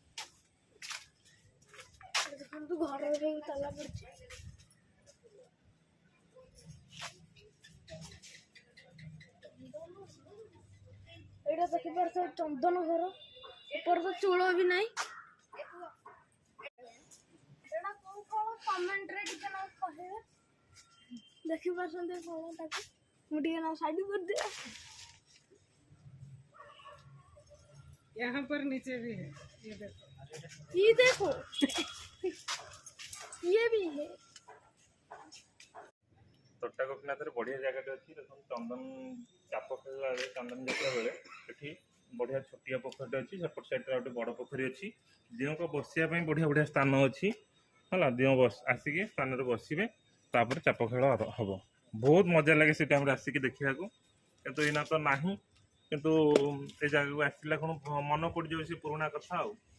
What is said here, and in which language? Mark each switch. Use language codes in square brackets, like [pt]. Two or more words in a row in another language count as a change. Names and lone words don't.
[or] ଦେଖନ୍ତୁ ଘରରେ ବି ତାଲା ପଡ଼ିଛି ଏଇଟା ଦେଖିପାରୁଥିବେ ଚନ୍ଦନ ଘର ଉପରେ ତ ଚୂଳ ବି ନାହିଁ ଏଇଟା କୋଉ ଫଳ କମେଣ୍ଟରେ ଟିକେ ନା କହିବେ ଦେଖିପାରୁଛନ୍ତି ଫଳଟାକୁ ମୁଁ ଟିକେ ନା ସାଇଡ କରିଦିଏ [hi] यहाँ पर नीचे भी है ये देखो ये देखो ये भी है [or] ତୋଟା ଗୋପୀନାଥରେ ବଢ଼ିଆ ଜାଗାଟେ ଅଛି ଦେଖନ୍ତୁ ଚନ୍ଦନ ଚାପ ଖେଳିଲା ବେଳେ ଚନ୍ଦନ ଯାତ୍ରା ବେଳେ ଏଠି ବଢ଼ିଆ ଛୋଟିଆ ପୋଖରୀଟେ ଅଛି ସେପଟ ସାଇଡ଼୍ରେ ଗୋଟେ ବଡ଼ ପୋଖରୀ ଅଛି ଦିଅଁଙ୍କ ବସିବା ପାଇଁ ବଢ଼ିଆ ବଢ଼ିଆ ସ୍ଥାନ ଅଛି ହେଲା ଦିଅଁ ଆସିକି ସ୍ଥାନରେ ବସିବେ ତାପରେ ଚାପ ଖେଳ ହେବ ବହୁତ ମଜା ଲାଗେ ସେ ଟାଇମ୍ରେ ଆସିକି ଦେଖିବାକୁ କିନ୍ତୁ ଏଇନା ତ ନାହିଁ କିନ୍ତୁ ଏ ଜାଗାକୁ ଆସିଲା କ'ଣ ମନେ ପଡ଼ିଯିବ ସେ ପୁରୁଣା କଥା ଆଉ।